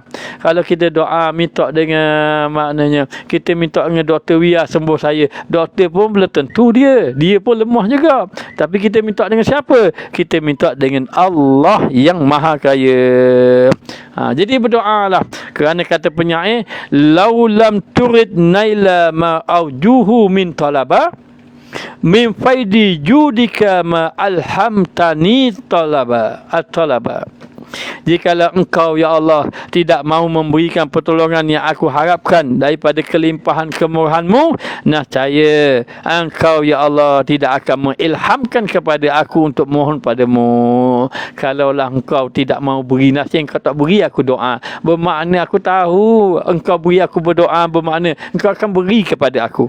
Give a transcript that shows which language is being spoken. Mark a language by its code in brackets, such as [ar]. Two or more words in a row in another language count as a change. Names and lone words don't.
[ms] Kalau kita doa minta dengan, maknanya kita minta dengan Dr. Wia sembuh saya, doktor pun belum tentu dia pun lemah juga. Tapi kita minta dengan siapa? Kita minta dengan Allah yang Maha Kaya. Jadi berdoalah, kerana kata penyair, [ar] لو لم ترد نيل ما أرجوه من طلب من فيض جودك ما ألهمتني طلبا الطلبا. [ms] Jikalau engkau, ya Allah, tidak mahu memberikan pertolongan yang aku harapkan daripada kelimpahan kemurahan-Mu, nescaya engkau, ya Allah, tidak akan mengilhamkan kepada aku untuk mohon padamu. Kalaulah engkau tidak mahu beri, nescaya engkau tak beri aku doa. Bermakna aku tahu engkau beri aku berdoa, bermakna engkau akan beri kepada aku.